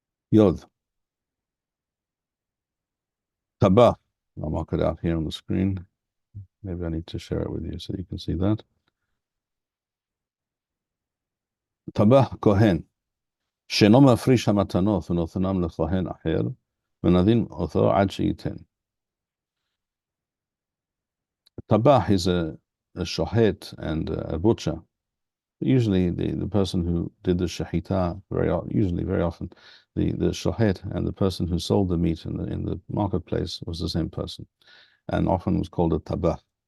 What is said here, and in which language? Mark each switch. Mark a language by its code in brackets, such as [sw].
[he] Yod. [en] Tabah. I'll mark it out here on the screen. Maybe I need to share it with you so you can see that. [he] Tabah kohen. שאינו מפריש המתנות ונותנם לכהן אחר, ונדין אותו עד שייתן. [en] Tabah is a shohet and a butcher. Usually the person who did the shahita, very often, the shohet and the person who sold the meat in the marketplace was the same person, and often was called a tabah.